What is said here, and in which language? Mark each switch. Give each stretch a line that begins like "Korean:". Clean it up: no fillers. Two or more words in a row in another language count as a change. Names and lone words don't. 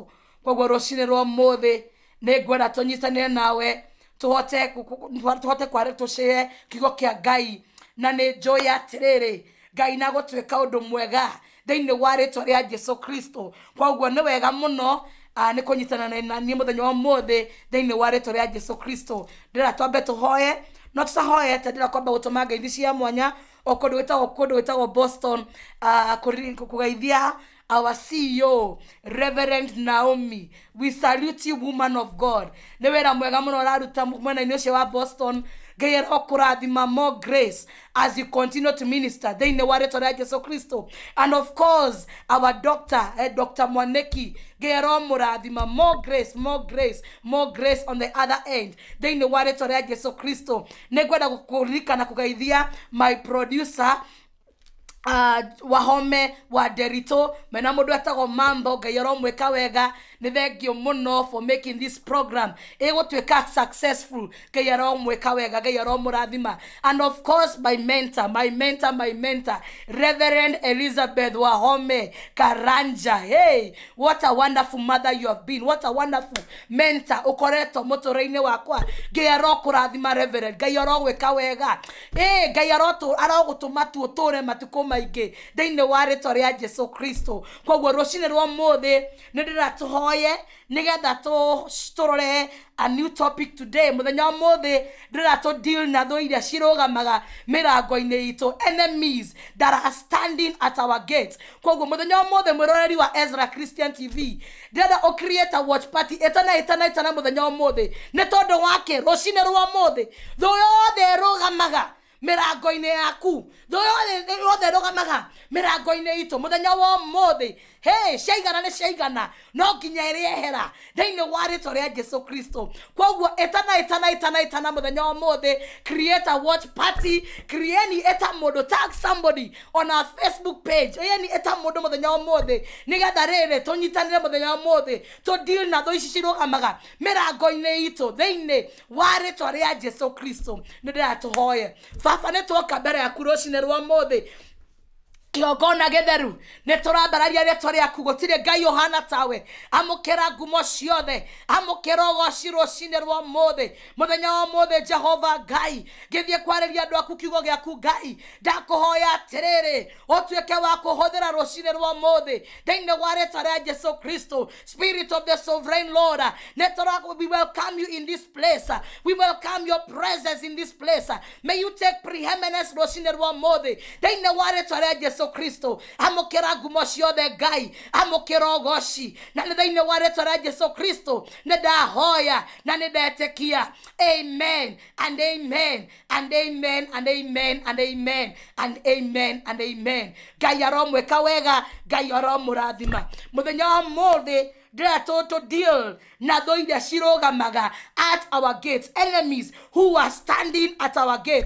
Kikuyu: Koguo rũcinĩ rwa mũthĩ nĩ ngwenda tũnyitanĩre nawe tũhote kwarĩ tũcĩe kiugo kĩa Ngai, na nĩ njũĩ atĩrĩrĩ Ngai na gũtuĩka ũndũ mwega thĩinĩ wa rĩĩtwa rĩa Jesu Kristo. Koguo nĩ wega mũno nĩ kũnyitana na niĩ mũthenya wa mũthĩ thĩinĩ wa rĩĩtwa rĩa Jesu Kristo. Ndĩra twambe tũhoye, no tũtahoyete ndĩra kwamba gũtũma ngeithi cia mwanya o kũndũ gwĩtagwo Boston kũgeithia
English: our CEO
Kikuyu: Reverend Naomi.
English: We salute you, woman of God.
Kikuyu: Nĩ wĩra mwega mũno ũraruta mwena-inĩ ũcio wa Boston. Ngai arokũrathima
English: more grace as you continue to minister
Kikuyu: thĩinĩ wa rĩĩtwa rĩa Jesu Kristo.
English: And of course our doctor Dr.
Kikuyu: Mwaneki, Ngai aromũrathima
English: more grace on the other end
Kikuyu: thĩinĩ wa rĩĩtwa rĩa Jesu Kristo. Nĩ ngwenda gũkũririkana kũgeithia
English: my producer
Kikuyu: Wahome wa Derito mena mũndũ etagwo Mambo. Ngai aromwĩka wega, nĩ thengio mũno
English: for making this program
Kikuyu: ĩgũtuĩka successful. Ngai aromwĩka wega, Ngai aromũrathima.
English: And of course my mentor Reverend Elizabeth Wahome Karanja. Hey, what a wonderful mother you have been, what a wonderful mentor
Kikuyu: ũkoretwo mũtũũrĩinĩ wakwa. Ngai arokũrathima Reverend, Ngai arogwĩka wega. Ngai arogũtũma tũtũũre matukũ maingĩ thĩinĩ wa rĩĩtwa rĩa Jesu Kristo. Koguo rũcinĩ rwa mũthĩ nĩ ndĩratũhoye nĩgetha tũrore
English: a new topic today.
Kikuyu: Mũthenya wa mũthĩ ndĩratũ deal na thũ iria cirũgamaga mĩrango-inĩ itũ,
English: enemies that are standing at our gates.
Kikuyu: Koguo mũthenya wa mũthĩ mwĩroreri wa Ezra Christian TV ndĩrenda o
English: create a watch party
Kikuyu: etana mũthenya wa mũthĩ nĩ tondũ wake rũcinĩ rwa mũthĩ thũ yothe ĩrũgamaga mĩrango-inĩ yaku, thũ yothe ĩrũgamaga mĩrango-inĩ itũ mũthenya wa mũthĩ. Hey, ciaigana nĩ ciaigana, no nginya ĩrĩehera thĩinĩ wa rĩĩtwa rĩa Jesu Kristo. Koguo etana mũthenya wa mũthĩ,
English: create a watch party,
Kikuyu: eta mũndũ,
English: tag somebody on our Facebook page,
Kikuyu: eta mũndũ mũthenya wa mũthĩ nĩgetha rĩrĩ tũnyitanĩre mũthenya wa mũthĩ
English: to deal
Kikuyu: na thũ ici cirũgamaga mĩrango-inĩ itũ thĩinĩ wa rĩĩtwa rĩa Jesu Kristo. Nĩ ndĩratũhoye Baba, nĩ twoka mbere yaku rũcinĩ rwa mũthĩ kĩongona gĩtheru, nĩ tũrambararia rĩĩtwa rĩaku, gũtirĩ Ngai ũhana tawe. Amũkĩra ngumo ciothe, amũkĩra ũgoci rũcinĩ rwa mũthĩ mũthenya wa mũthĩ. Jehova Ngai, ngĩthiĩ kwarĩria andũ aku kiugo gĩaku Ngai, ndakũhoya atĩrĩrĩ ũtuĩke wa kũhũthĩra rũcinĩ rwa mũthĩ thĩinĩ wa rĩĩtwa rĩa Jesu Kristo.
English: Spirit of the sovereign Lord, we welcome you in this place, we welcome your presence in this place. May you take preeminence
Kikuyu: rũcinĩ rwa mũthĩ thĩinĩ wa rĩĩtwa rĩa Jesu Kristo. Amũkĩra ngumo ciothe Ngai, amũkĩra ũgoci, na nĩ thĩinĩ wa rĩĩtwa rĩa Jesu Kristo nĩ ndahoya na nĩ ndetĩkia.
English: Amen and amen and amen and amen and amen and amen and amen.
Kikuyu: Ngai aromwĩka wega, Ngai aromũrathima. Mũthenya wa mũthĩ
English: to deal
Kikuyu: na thũ iria cirũgamaga
English: at our gates, enemies who are standing at our gates.